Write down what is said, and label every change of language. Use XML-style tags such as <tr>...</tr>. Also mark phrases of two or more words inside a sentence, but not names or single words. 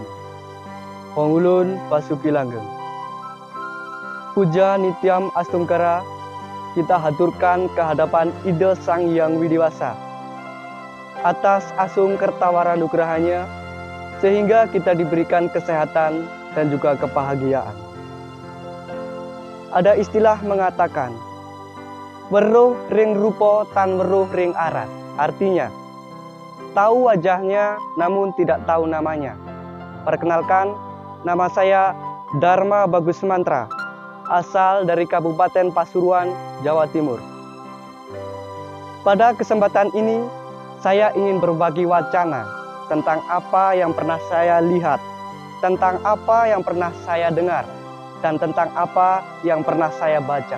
<ban>Pangulun Basuki Langgeng. Puja Nityam Astungkara</ban> <id>kita haturkan kehadapan Ida Sang Hyang Widiwasa atas</id> <ban>asung kertawara nugrahanya</ban> <id>sehingga kita diberikan kesehatan dan juga kebahagiaan. Ada istilah mengatakan</id> <ban>weruh ring rupa tan weruh ring arat.</ban> <id>Artinya tahu wajahnya namun tidak tahu namanya. Perkenalkan, nama saya Dharma Bagus Mantra, asal dari Kabupaten Pasuruan, Jawa Timur. Pada kesempatan ini, saya ingin berbagi wacana tentang apa yang pernah saya lihat, tentang apa yang pernah saya dengar, dan tentang apa yang pernah saya baca.</id>